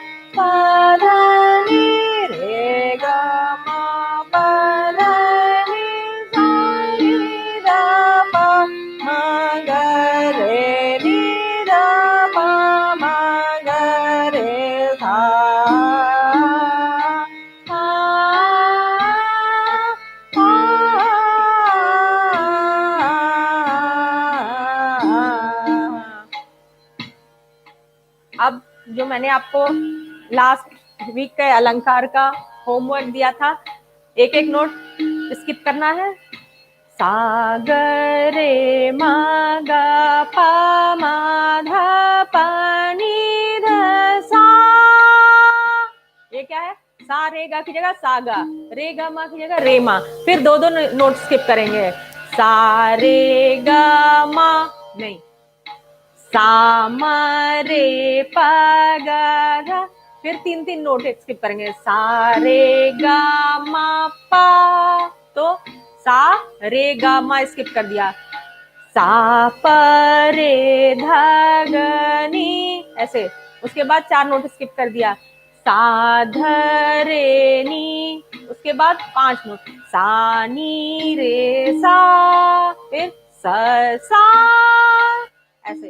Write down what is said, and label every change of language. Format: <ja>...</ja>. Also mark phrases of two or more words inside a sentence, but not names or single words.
<hi>पा धा नी रे ग म पा धा नी सा नी ध प म ग रे नी ध प म ग रे सा अब जो मैंने आपको</hi> <en>last week</en> <hi>के अलंकार का होमवर्क दिया था, एक एक नोट स्किप करना है। सा ग रे मा ग पा मा धा पा नी ध सा। ये क्या है? सा रे गा की जगह सा गा, रे गा मा की जगह रे मा। फिर दो दो नोट स्किप करेंगे। सा रे गा मा नहीं, सा मा रे पा गा धा। फिर तीन तीन नोट स्किप करेंगे। सा रे गा मा पा, तो सा रे गा मा स्किप कर दिया। सा प रे धा ग नी, ऐसे। उसके बाद चार नोट स्किप कर दिया। सा ध रे नी, उसके बाद 5 नोट। सा नी रे सा, फिर स सा, ऐसे।</hi>